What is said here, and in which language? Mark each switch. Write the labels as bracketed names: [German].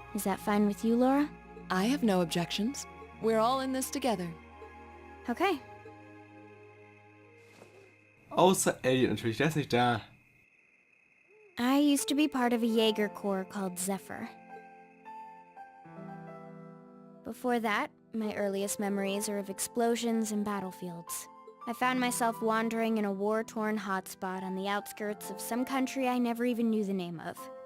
[English] Is that fine with you, Laura? I have no objections. We're all in this together. Okay. [German] Außer Elliot natürlich, der ist nicht da. [English] I used to be part of a Jaeger corps called Zephyr. Before that, my earliest memories are of explosions and battlefields. I found myself wandering in a war-torn hotspot on the outskirts of some country I never even knew the name of.